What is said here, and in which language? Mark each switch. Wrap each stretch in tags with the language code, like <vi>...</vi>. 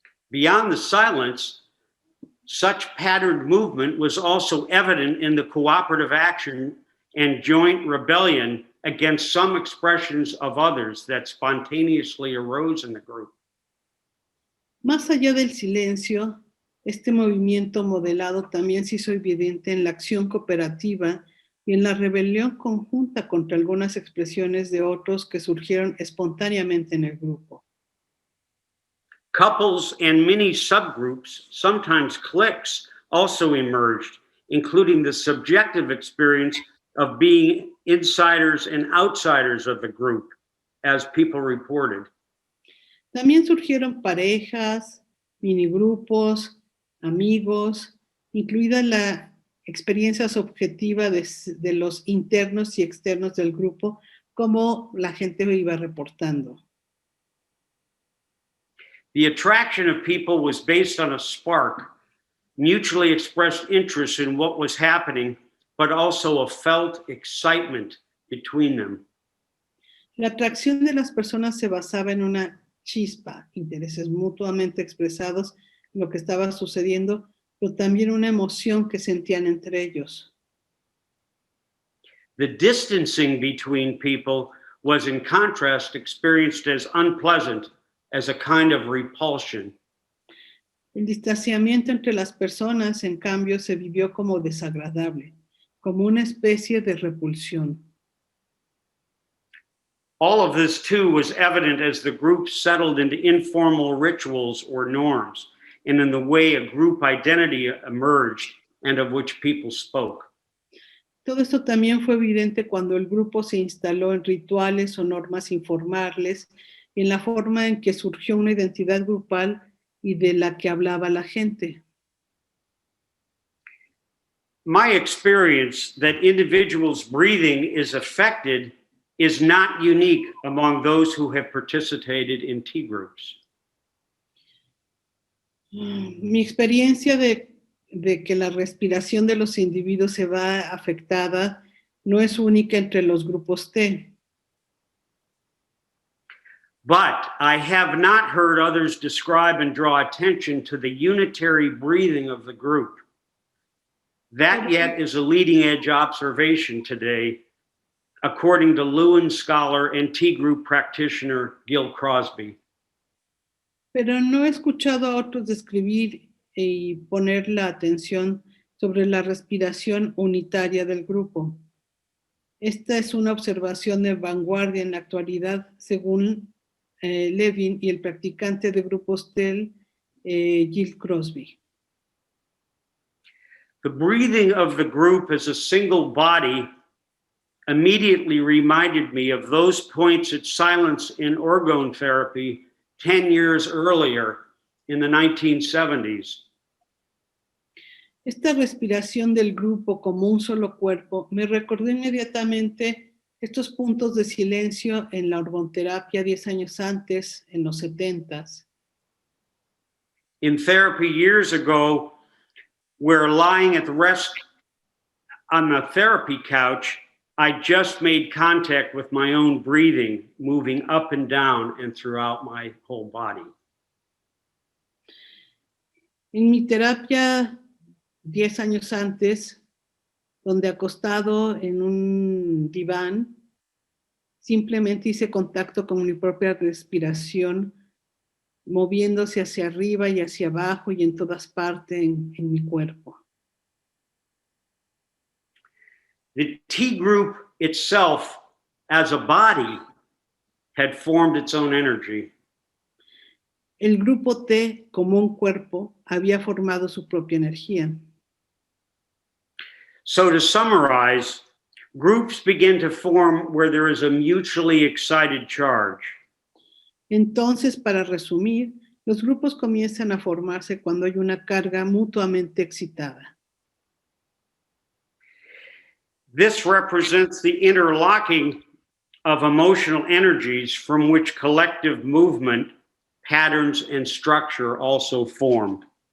<en>Beyond the silence, such patterned movement was also evident in the cooperative action and joint rebellion against some expressions of others that spontaneously arose in the group.</en> <es>Más allá del silencio, este movimiento modelado también se hizo evidente en la acción cooperativa y en la rebelión conjunta contra algunas expresiones de otros que surgieron espontáneamente en el grupo.</es> <en>Couples and many subgroups, sometimes cliques, also emerged, including the subjective experience of being insiders and outsiders of the group, as people reported.</en> <es>También surgieron parejas, minigrupos, amigos, incluida la experiencia subjetiva de los internos y externos del grupo, como la gente iba reportando.</es> <en>The attraction of people was based on a spark, mutually expressed interest in what was happening, but also a felt excitement between them.</en> <es>La atracción de las personas se basaba en una chispa, intereses mutuamente expresados en lo que estaba sucediendo, pero también una emoción que sentían entre ellos.</es> <en>The distancing between people was, in contrast, experienced as unpleasant, as a kind of repulsion.</en> <es>El distanciamiento entre las personas, en cambio, se vivió como desagradable, como una especie de repulsión.</es> <en>All of this, too, was evident as the group settled into informal rituals or norms, and in the way a group identity emerged and of which people spoke.</en> <es>Todo esto también fue evidente cuando el grupo se instaló en rituales o normas informales, en la forma en que surgió una identidad grupal y de la que hablaba la gente.</es> <en>My experience that individuals' breathing is affected is not unique among those who have participated in tea groups.</en> <es>Mi experiencia de que la respiración de los individuos se va afectada no es única entre los grupos T.</es> <en>But I have not heard others describe and draw attention to the unitary breathing of the group. That yet is a leading edge observation today, according to Lewin scholar and tea group practitioner Gil Crosby.</en> <es>Pero no he escuchado a otros describir y poner la atención sobre la respiración unitaria del grupo. Esta es una observación de vanguardia en la actualidad, según Levin y el practicante de grupos TEL, Gil Crosby.</es> <en>The breathing of the group as a single body immediately reminded me of those points at silence in orgone therapy 10 years earlier in the 1970s.</en> <es>Esta respiración del grupo como un solo cuerpo me recordó inmediatamente estos puntos de silencio en la orgonterapia 10 años antes, en los 70s.</es> <en>In therapy years ago, where lying at rest on the therapy couch, I just made contact with my own breathing, moving up and down and throughout my whole body.</en> <es>En mi terapia 10 años antes, donde acostado en un diván, simplemente hice contacto con mi propia respiración, moviéndose hacia arriba y hacia abajo y en todas partes en mi cuerpo.</es> <en>The tea group itself, as a body, had formed its own energy.</en> <es>El grupo T, como un cuerpo, había formado su propia energía.</es> <en>So to summarize, groups begin to form where there is a mutually excited charge.</en> <es>Entonces, para resumir, los grupos comienzan a formarse cuando hay una carga mutuamente excitada.</es> <en>This represents the interlocking of emotional energies from which collective movement, patterns, and structure also form.</en>